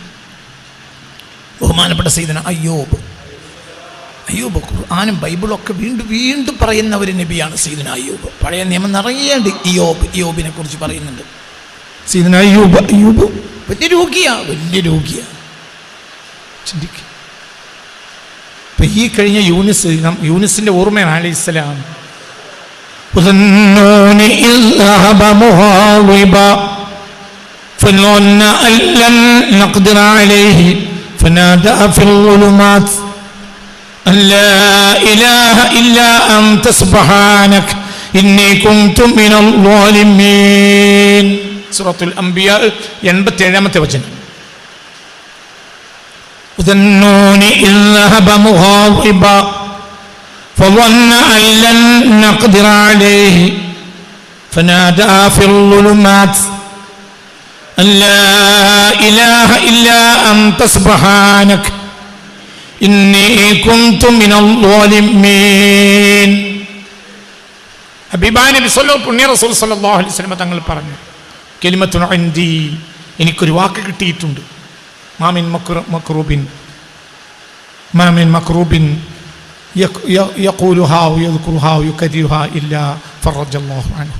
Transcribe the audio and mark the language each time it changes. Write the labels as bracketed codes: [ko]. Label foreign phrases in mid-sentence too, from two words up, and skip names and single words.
[ml] ബഹുമാനപ്പെട്ട സയ്യിദുനാ അയ്യൂബ് ഖുർആനും ബൈബിളൊക്കെ വീണ്ടും പറയുന്ന ഒരു നബിയാണ് സയ്യിദുനാ അയ്യൂബ്. പഴയ നിയമം നിറയേണ്ട ഇയ്യോബിനെ കുറിച്ച് പറയുന്നുണ്ട്. സയ്യിദുനാ അയ്യൂബ് വലിയ രോഗിയാ. ചിന്തിക്കുക. ഇപ്പൊ ഈ കഴിഞ്ഞ യൂനിസിന്റെ ഓർമ്മയാണ് അലൈഹിസ്സലാം. [ar] لا إله إلا أنت سبحانك إني كنت من الظالمين. [ml] سورة الأنبياء 87-ാമത്തെ വചനം. [ar] وذنون إذ ذهب مغاضبا فظن أن لن نقدر عليه فنادى في الظلمات أن لا إله إلا أنت سبحانك إني كنت من الظالمين. [ml] ഹബീബായ നബി പുണ്യ റസൂൽ [ar] صلى الله عليه وسلم [ml] തങ്ങൾ പറഞ്ഞു, [ar] كلمة عندي, [ml] എനിക്കൊരു വാക്ക് കിട്ടിയിട്ടുണ്ട്. [ar] ما من مكروب يقولها ويذكرها ويقدرها إلا فرج الله عنه.